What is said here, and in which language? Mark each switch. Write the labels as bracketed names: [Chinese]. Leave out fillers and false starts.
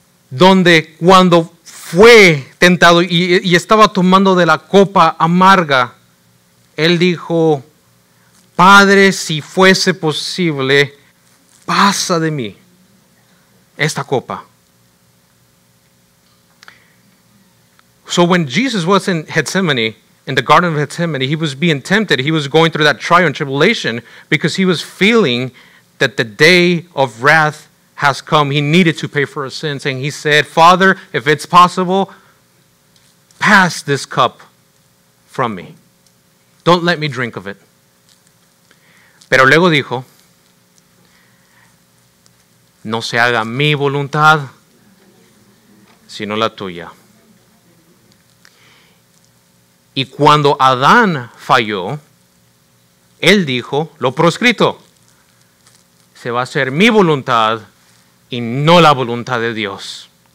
[Spanish] Donde cuando fue tentado y estaba tomando de la copa amarga, él dijo, Padre, si fuese posible, pasa de mí esta copa. [English] So when Jesus was in Gethsemane, in the Garden of Gethsemane, he was being tempted. He was going through that trial and tribulation because he was feeling that the day of wrath has come. He needed to pay for his sins. And he said, Father, if it's possible, pass this cup from me. Don't let me drink of it. [Spanish] Pero luego dijo, no se haga mi voluntad, sino la tuya. Y cuando Adán falló, él dijo, lo proscrito, se va a hacer mi voluntad y no la voluntad de Dios.